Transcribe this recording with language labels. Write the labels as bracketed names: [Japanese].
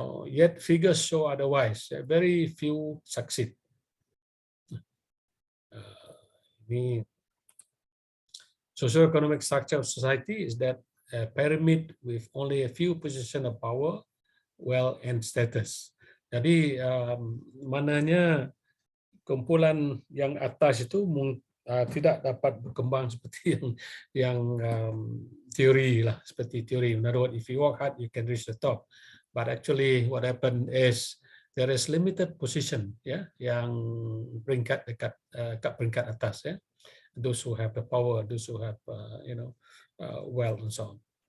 [English] Yet figures show otherwise. Very few succeed. The socio-economic structure of society is that a pyramid with only a few positions of power, wealth, and status. [Malay] Jadi mananya kumpulan yang atas itu tidak dapat berkembang seperti yang teori lah, seperti teori. [English] In other words, if you work hard, you can reach the top. But actually, what happened is there is limited position, ya, [Malay] yang peringkat dekat peringkat atas, ya. [English] Those who have the power, those who have wealth and so on.